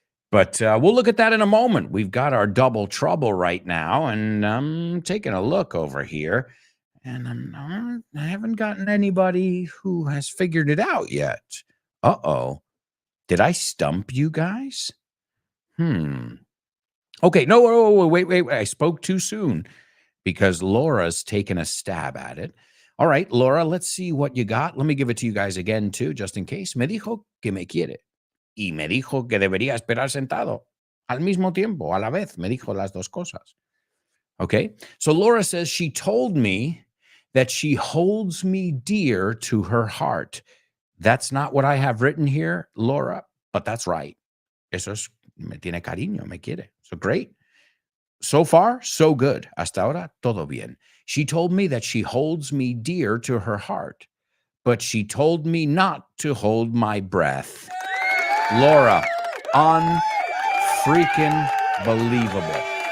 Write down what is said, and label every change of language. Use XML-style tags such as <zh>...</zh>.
<en>But we'll look at that in a moment. We've got our double trouble right now, and I'm taking a look over here, and I haven't gotten anybody who has figured it out yet. Uh-oh. Did I stump you guys? Okay, no, wait. I spoke too soon because Laura's taken a stab at it. All right, Laura, let's see what you got. Let me give it to you guys again, too, just in case.</en> <es>Me dijo que me quiere. Y me dijo que debería esperar sentado. Al mismo tiempo, a la vez. Me dijo las dos cosas. Okay?</es> <en>So Laura says she told me that she holds me dear to her heart. That's not what I have written here, Laura, but that's right.</en> <es>Eso es, me tiene cariño, me quiere.</es> <en>So great. So far, so good.</en> <es>Hasta ahora, todo bien.</es> <en>She told me that she holds me dear to her heart, but she told me not to hold my breath. Laura, unfreaking believable.</en>